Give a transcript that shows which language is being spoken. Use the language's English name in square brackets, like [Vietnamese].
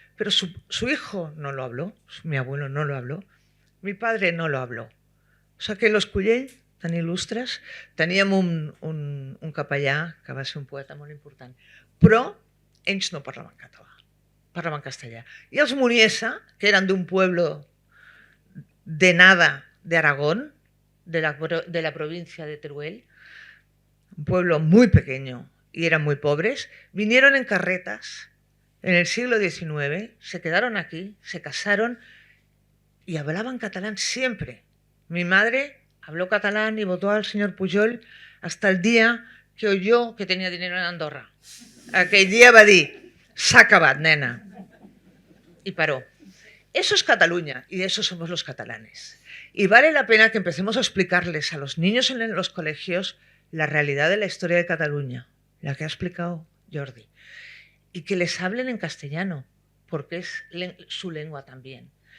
[Spanish] Pero su hijo no lo habló, mi abuelo no lo habló, mi padre no lo habló. O sea que [Catalan] los Cullell, tan il·lustres, teníem un capellà que va ser un poeta molt important, però ells no parlaven català, parlaven castellà. I els Muniesa, que eren d'un [Spanish] pueblo de nada de Aragón, de la provincia de Teruel, un pueblo muy pequeño y eran muy pobres, vinieron en carretas en el siglo XIX, se quedaron aquí, se casaron y hablaban catalán siempre. Mi madre habló catalán y votó al señor Pujol hasta el día que oyó que tenía dinero en Andorra. [Catalan] Aquell dia va dir, s'ha acabat, nena. [Spanish] Y paró. Eso es Cataluña y eso somos los catalanes. Y vale la pena que empecemos a explicarles a los niños en los colegios la realidad de la historia de Cataluña, la que ha explicado Jordi, y que les hablen en castellano, porque es su lengua también.